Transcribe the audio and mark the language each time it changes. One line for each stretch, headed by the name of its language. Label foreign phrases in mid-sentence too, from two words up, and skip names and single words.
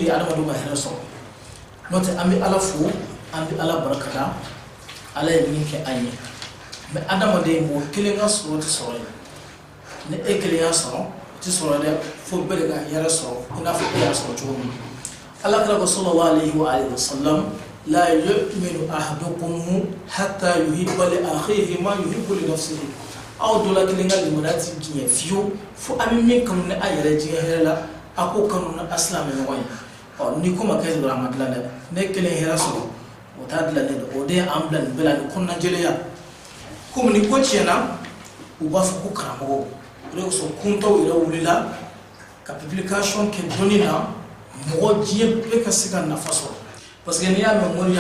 Bambara: ye adamadenw ka hɛrɛ sɔrɔ n'o tɛ an bɛ ala fo an bɛ ala barikada ala ye min kɛ an ye mais adamaden mɔgɔ kelen ka sɔrɔ tɛ sɔrɔ ye ni e kelen y'a sɔrɔ o tɛ sɔrɔ dɛ fo bɛɛ de ka hɛrɛ sɔrɔ i n'a fɔ e y'a sɔrɔ cogo min na ala kira ko
Arabic: صلى الله عليه وسلم لا يؤمن أحدكم حتى يحب لأخيه ما يحب لنفسه
Bambara: aw dola kelen ka limaniya ti diɲɛ fiyewu fo an bɛ min kanu ni a yɛrɛ diɲɛ hɛrɛ la a k'o kanu ni a silamɛ ɲɔgɔn ye ɔ ni ko ma kɛ dɔrɔn a ma dilan dɛ ne kelen hɛrɛ sɔrɔ o t'a dilannen dɛ o de ye an bila nin bɛɛ la ni kɔnɔnajɛlenya komi ni ko tiɲɛna u b'a fɔ ko karamɔgɔ o de kosɔn kuntaw yɛrɛ wulila ka publication kɛ dɔnni na mɔgɔ diɲɛ bɛɛ ka se ka nafa sɔrɔ
French: parce que
Bambara: n'i y'a mɛn